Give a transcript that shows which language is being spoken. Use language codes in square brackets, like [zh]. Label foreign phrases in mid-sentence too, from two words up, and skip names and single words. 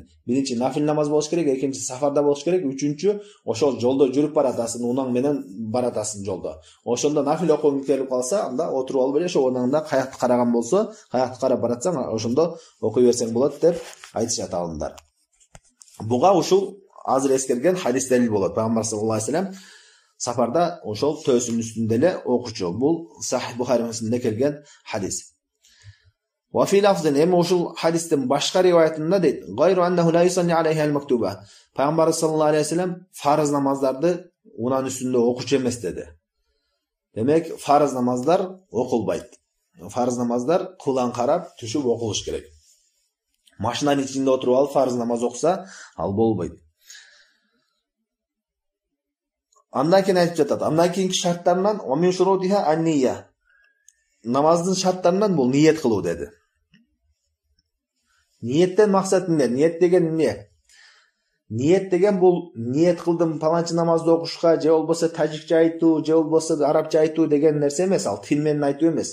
[ky] Биринчи нафил намаз болуш керек, экинчи сафарда болуш керек, үчүнчү ошол жолдо жүрүп баратасың, унаң менен баратасың жолдо. Ошондо нафил окугуң келип калса, анда отуруп алып эле ошо унаңда каякты караган болсо, каякты карап баратсаң, ошондо окуй берсең болот деп айтышат алымдар. Буга ушул азыр эскерген хадис далил болот. Пайгамбар [ar] صلى الله عليه وسلم [ky] сапарда ошол төсүнүн үстүндө эле окучу. Бул Сахих Бухари Муслимде келген хадис. [ar] وفي لفظ, [ky] эми ушул хадистин башка риваятында дейт: [ar] "غير أنه لا يصلي عليها المكتوبة." [ky] Пайгамбар [ar] صلى الله عليه وسلم [ky] фарыз намаздарды унан үстүндө окучу эмес деди. Демек, фарыз намаздар окулбайт. Фарыз намаздар кылан карап түшүп окулуш керек. Машинанын ичинде отуруп алып фарыз намаз окуса, ал болбойт. Андан кийин айтып жатат. Андан кийинки шарттарынан [ar] "ومن شروطها النية." [ky] Намаздын шарттарынан бул ниет кылуу деди. Ниеттен максат эмне? Ниет деген эмне? Ниет деген бул ниет кылдым паланчы намазды окушка, же болбосо тажикче айтуу, же болбосо арабча айтуу деген нерсе эмес, ал тил менен айтуу эмес.